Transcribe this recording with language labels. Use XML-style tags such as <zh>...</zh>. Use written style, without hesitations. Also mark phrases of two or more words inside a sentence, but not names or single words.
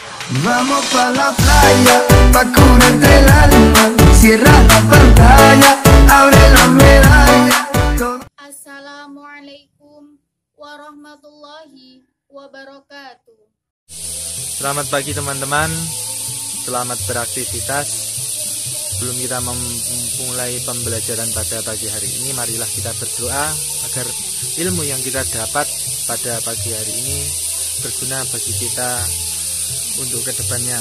<es>Vamos pa la playa, pa curarte el alma. Cierra la pantalla, abre la medalla.</es> <ar>السلام عليكم ورحمة الله وبركاته.</ar> <id>Selamat pagi teman-teman, selamat beraktivitas. Sebelum kita memulai pembelajaran pada pagi hari ini, marilah kita berdoa agar ilmu yang kita dapat pada pagi hari ini berguna bagi kita untuk kedepannya.</id>